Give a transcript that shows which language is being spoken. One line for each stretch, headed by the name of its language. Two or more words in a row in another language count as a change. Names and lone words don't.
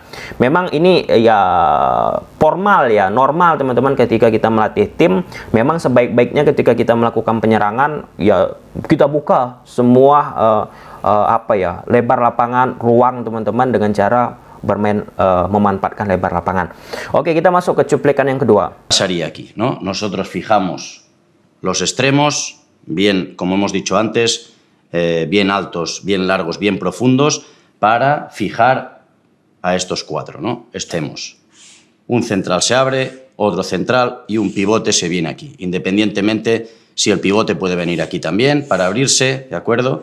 Indonesian: Memang ini ya formal ya, normal teman-teman ketika kita melatih tim. Memang sebaik-baiknya ketika kita melakukan penyerangan ya kita buka semua lebar lapangan, ruang teman-teman dengan cara bermain memanfaatkan lebar lapangan. Oke, kita masuk ke cuplikan yang kedua.
Spanish: Pasaría aquí, ¿no? Nosotros fijamos los extremos bien, como hemos dicho antes, bien altos, bien largos, bien profundos, para fijar a estos cuatro, ¿no? Estemos. Un central se abre, otro central y un pivote se viene aquí, independientemente si el pivote puede venir aquí también para abrirse, ¿de acuerdo?